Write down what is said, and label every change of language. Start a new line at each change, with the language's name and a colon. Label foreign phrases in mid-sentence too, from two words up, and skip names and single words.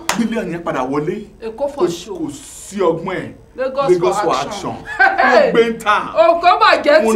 Yoruba: bílíọ̀nù yẹn padà wọlé
English: Èkó for show
Yoruba: kò sí ọgbọ́n ẹ̀
English: Lagos for action
Yoruba: wọ́n gbé ń tàn òkò bàjẹ́ tì